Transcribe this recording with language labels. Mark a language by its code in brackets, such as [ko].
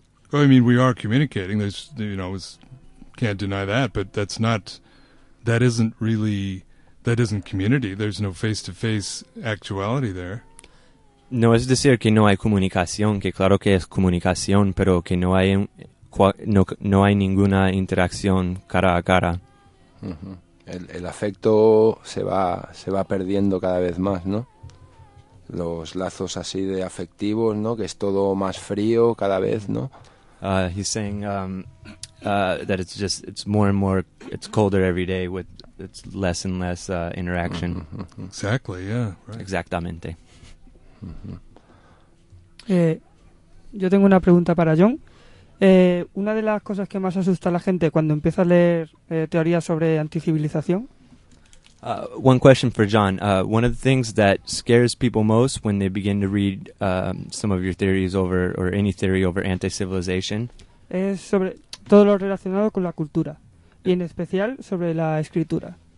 [en] Well, I mean, we are communicating. There's, you know, can't deny that, but that isn't community. There's no face-to-face actuality there. [es] No es decir que no hay comunicación, que claro que es comunicación, pero que no hay ninguna interacción cara a cara. Uh-huh. El afecto se va perdiendo cada vez más, ¿no? Los lazos así de afectivos, ¿no? Que es todo más frío cada vez, ¿no? [en] He's saying that it's more and more, it's colder every day with it's less and less interaction. Uh-huh. Exactly, yeah. Right. [es] Exactamente. Uh-huh. Yo tengo una pregunta para John. Una de las cosas que más asusta a la gente cuando empieza a leer teorías sobre anticivilización. [en] One question for John. One of the things that scares people most when they begin to read some of your theories over or any theory over anti-civilization. [es] Es sobre todo lo relacionado con la cultura y en especial sobre la escritura.